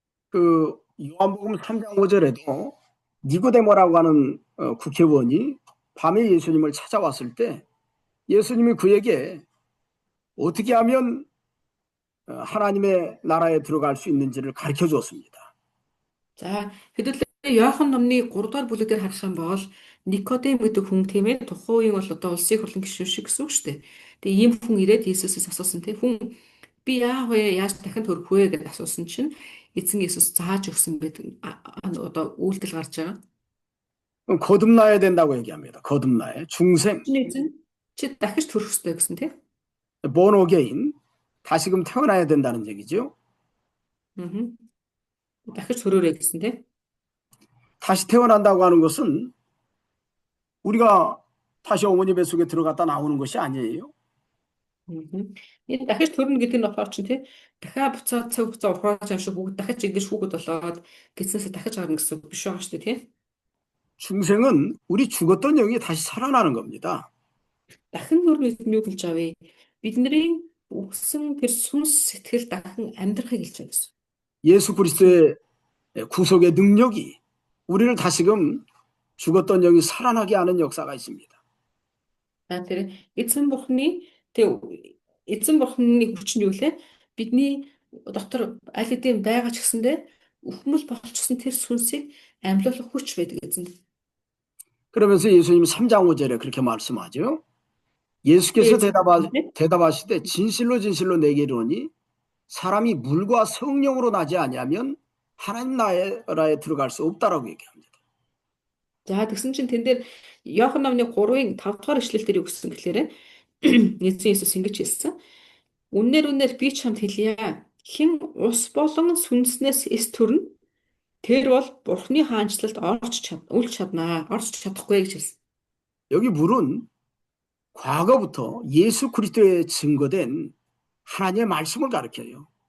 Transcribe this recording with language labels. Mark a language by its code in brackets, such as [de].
[ko] 그 요한복음 3장 5절에도 니고데모라고 하는 국회의원이 밤에 예수님을 찾아왔을 때 예수님이 그에게 어떻게 하면 하나님의 나라에 들어갈 수 있는지를 가르쳐 주었습니다. [mn] За хэдүүлээ Иохан номны 3 дугаар бүлэг дээр харах юм бол Никодем гэдэг хүн тийм ээ тухайн үеийн бол одоо улсын хурлын гишүүн шиг гэсэн үг шүү дээ. Тэгээ ийм хүн ирээд Иесусээс асуусан тийм хүн би яах вэ? Яаж дахин төрөх вэ гэж асуусан чинь эзэн Иесус зааж өгсөн байдаг одоо үйлдэл гарч байгаа. [ko] 거듭나야 된다고 얘기합니다. 거듭나야 중생, [mn] Чиний эзэн чи дахиж төрөх ёстой гэсэн тийм. [en] born again, [ko] 다시금 태어나야 된다는 얘기죠. [mn] дахиж төрөөрэй гэсэн тийм. [ko] 다시 태어난다고 하는 것은 우리가 다시 어머니 뱃속에 들어갔다 나오는 것이 아니에요. [mn] Энэ дахиж төрнө гэдэг нь болохоор чинь тийм дахиад буцаад цаг хугацаа ухрааж юм шиг бүгд дахиж ингэж хүүхэд болоод гиснээсээ дахиж гарна гэсэн үг биш байгаа шүү дээ тийм. [ko] 중생은 우리 죽었던 영이 다시 살아나는 겁니다. [mn] Дахин төрнө гэдэг нь юу хэлж байгаа вэ? Бидний өгсөн тэр сүнс сэтгэл дахин амьдрахыг хэлж байгаа гэсэн. [ko] 예수 그리스도의 구속의 능력이 우리를 다시금 죽었던 영이 살아나게 하는 역사가 있습니다. [mn] Тэр эзэн бурхны хүч нь юу лээ? Бидний дотор аль хэдийн байгаа ч гэсэндээ өхмөл болчихсон тэр сүнсийг амьлуулах хүч байдаг эзэнд. [ko] 그러면서 예수님 3장 5절에 그렇게 말씀하죠. 예수께서 대답하시되 진실로 진실로 내게 이르노니 사람이 물과 성령으로 나지 아니하면 하나님 나라에 들어갈 수 없다라고 얘기합니다. [mn] За тэгсэн чинь тэн дээр Иохан номны 3-ын 5 дугаар ишлэл дээр юу гэсэн гэхээр эзэн Иесус ингэж хэлсэн. Үнээр би чамд хэлье. Хэн ус болон сүнснээс эс төрнө тэр бол Бурхны хаанчлалд орж чадахгүй гэж хэлсэн. [ko] 여기 물은 과거부터 예수 그리스도에 증거된 하나님의 말씀을 가르쳐요.